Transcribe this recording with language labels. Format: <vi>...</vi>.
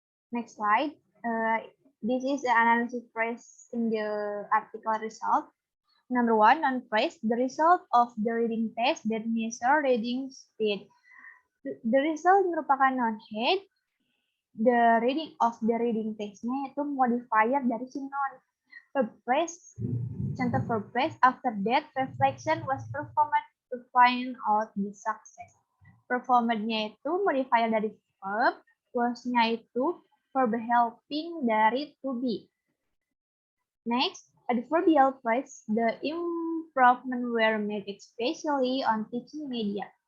<en>Next slide. This is the analysis phrase in the article result. Number 1, noun phrase. The result of the reading test that measure reading speed.</en> <id>The result merupakan noun head.</id> <en>The reading of the reading test-</en> <id>nya itu modifier dari si noun. Verb phrase. Contoh verb phrase.</id> <en>After that, reflection was performed to find out the success.</en> <id>Performed-nya itu modifier dari verb. Was-nya itu verb helping dari to be.</id> <en>Next, adverbial phrase. The improvement were made especially on teaching media.</en>